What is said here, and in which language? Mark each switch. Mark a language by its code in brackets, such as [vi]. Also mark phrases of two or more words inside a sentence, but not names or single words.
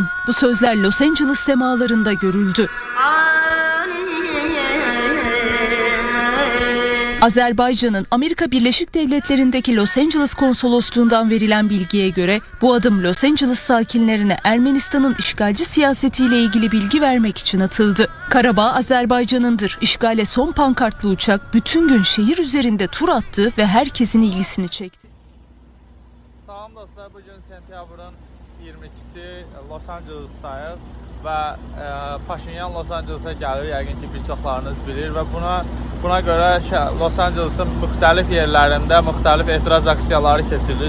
[tr] Bu sözler Los Angeles semalarında görüldü. Azerbaycan'ın Amerika Birleşik Devletleri'ndeki Los Angeles konsolosluğundan verilen bilgiye göre bu adım Los Angeles sakinlerine Ermenistan'ın işgalci siyasetiyle ilgili bilgi vermek için atıldı. Karabağ Azerbaycan'ındır, işgale son pankartlı uçak bütün gün şehir üzerinde tur attı ve herkesin ilgisini çekti. [az] Salam dostlar, bugün sentyabrın 22'si Los Angeles'dayıq və Paşinyan Los Angeles'a gəlir, yəqin ki bir çoxlarınız bilir və buna görə Los Angeles'ın müxtəlif yerlərində müxtəlif etiraz aksiyaları keçirilir.